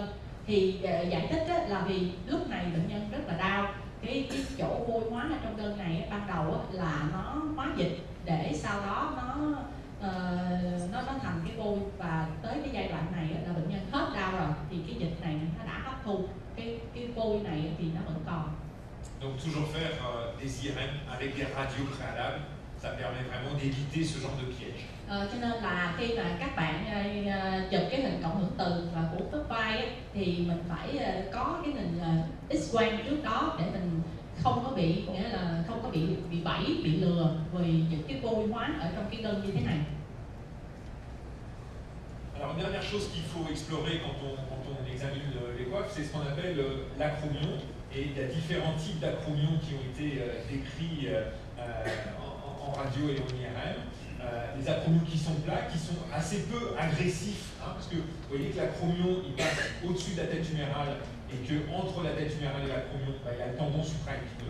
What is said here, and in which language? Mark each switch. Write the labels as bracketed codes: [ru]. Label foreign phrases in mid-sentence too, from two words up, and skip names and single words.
[vi] Thì giải thích là vì lúc này bệnh nhân rất là đau, cái chỗ vôi hóa ở trong gân này ban đầu là nó hóa dịch, để sau đó nó thành cái vôi, và tới cái giai đoạn này là bệnh nhân hết đau rồi, thì cái dịch này nó đã hấp thu cái vôi này thì nó vẫn còn. [fr] Donc toujours faire des IRM avec des radios préalables, ça permet vraiment d'éviter ce genre de piège. [vi] Cho nên là khi mà các bạn chụp cái hình cộng hưởng từ và của khớp vai thì mình phải có cái hình X-quang trước đó để mình không có bị, nghĩa là không có bị bẫy, bị lừa vì những cái vôi hóa ở trong cái gân như thế này. [fr] Alors une dernière chose qu'il faut explorer quand on examine les coiffes, c'est ce qu'on appelle l'acromion. Et il y a différents types d'acromions qui ont été décrits en radio et en IRM. Les acromions qui sont plats, qui sont assez peu agressifs, parce que vous voyez que l'acromion il passe au-dessus de la tête humérale, et que entre la tête humérale et l'acromion, il y a le tendon supraépineux.